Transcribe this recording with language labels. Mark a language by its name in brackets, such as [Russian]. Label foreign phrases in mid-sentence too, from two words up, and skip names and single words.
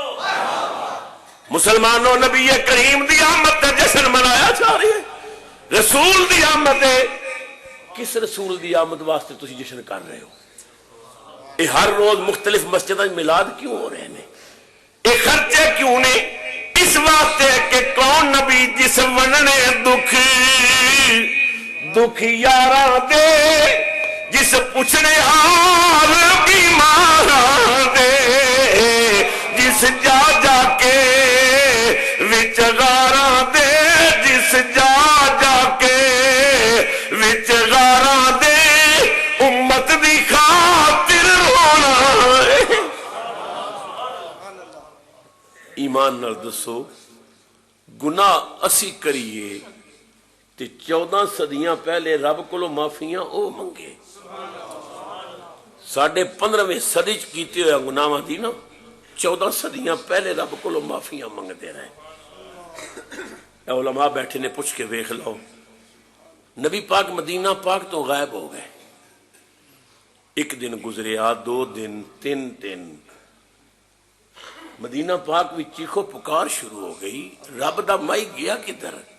[Urdu] مسلمانوں، نبی کریم دی آمد کا جشن منایا جا رہی ہے، رسول دی آمد ہے۔ [Punjabi] کس رسول دی آمد واسطے تسی جشن کر رہے ہو؟ [Urdu] یہ ہر روز مختلف مسجدوں میں میلاد کیوں ہو رہے ہیں؟ [Punjabi] یہ خرچے کیوں نے؟ اس واسطے کہ کون نبی جس وننے دکھ یاراں دے، جس پوچھنے حال بیماراں دے، جس جا جا کے وچ غاراں دے، جس جا جا کے وچ غاراں دے، امت دی خاطر رونا ہے۔ ایمان نال دسو، گناہ اسی کریے تے 14 صدیاں پہلے رب کولو معافیاں او منگے، 15ویں صدی چ کیتے ہوئے گناہاں دی نا 14 صدیاں پہلے رب کولو معافیاں منگتے رہے۔ اے علماء بیٹھے نے پوچھ کے ویکھ لو، نبی پاک مدینہ پاک تو غائب ہو گئے، ایک دن گزریا، 2 دن، 3 دن، مدینہ پاک بھی چیخو پکار شروع ہو گئی، رب دا مائی گیا کدھر؟